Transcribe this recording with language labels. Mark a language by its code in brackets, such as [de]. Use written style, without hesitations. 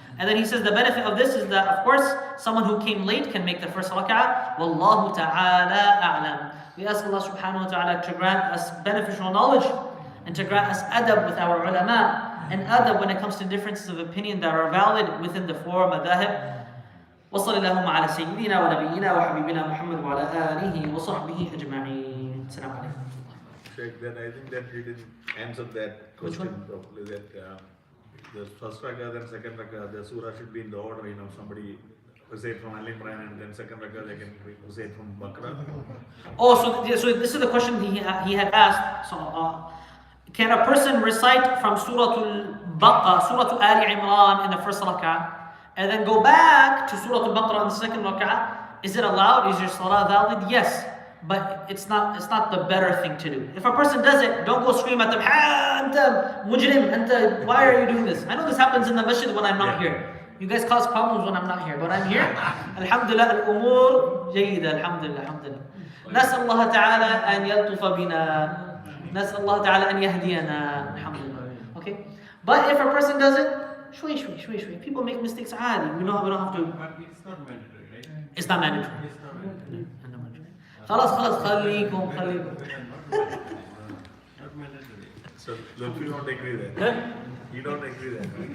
[en] And then he says the benefit of this is that, of course, someone who came late can make the first rak'ah. Wallahu ta'ala a'lam. We ask Allah subhanahu wa ta'ala to grant us beneficial knowledge and to grant us adab with our ulama and adab when it comes to differences of opinion that are valid within the four madhahib. [ar] وصلى اللهم على سيدنا ونبينا وحبيبنا محمد وعلى آله وصحبه أجمعين. السلام عليكم. [en] Sheikh, then I think that you didn't answer that question properly. That the first rakah, then second rakah, the surah should be in the order. Somebody recite from Al Imran and then second rakah they can recite from Baqarah. Oh, so this is the question he had asked. So, can a person recite from Surah Al-Baqarah, Surah Al Imran in the first rakah, and then go back to Surah Al-Baqarah in the second rak'ah? Is it allowed? Is your salah valid? Yes, but it's not the better thing to do. If a person does it, don't go scream at them, [ar] anta mujrim, anta, [en] why are you doing this? I know this happens in the masjid when I'm not here. You guys cause problems when I'm not here, but I'm here. [ar] Alhamdulillah, al-umur jayyida, alhamdulillah, alhamdulillah. نسأل الله تعالى أن يلطف بنا. نسأل الله تعالى أن يهدينا. [en] Alhamdulillah. Okay? But if a person does it, shway. People make mistakes. We don't have to. But it's not mandatory, right? It's not mandatory. It's not mandatory. [ar] خلاص خليكم. [en] Not mandatory. So, you don't agree there. You don't agree there.